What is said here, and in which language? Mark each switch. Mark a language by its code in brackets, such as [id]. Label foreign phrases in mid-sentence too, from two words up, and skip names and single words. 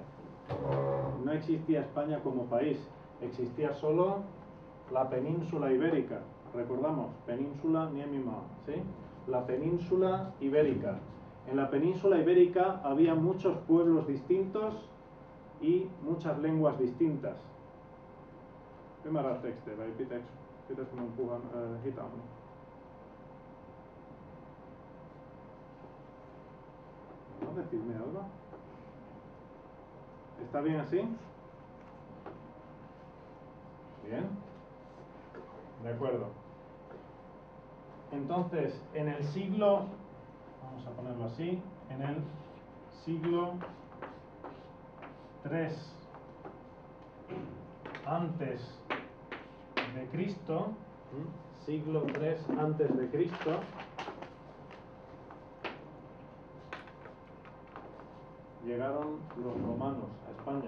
[es] No existía España como país. Existía solo la península ibérica. Recordamos, península Niemima, ¿sí? La península ibérica. En la península ibérica había muchos pueblos distintos y muchas lenguas distintas. [fi] Ymmärrätte te vai pitäisikö minun puhua hitaammin? [es] ¿No? Decidme algo. ¿Está bien así? Bien. De acuerdo. Entonces, en el siglo, vamos a ponerlo así, en el siglo 3 antes de Cristo, siglo 3 antes de Cristo, llegaron los romanos a España.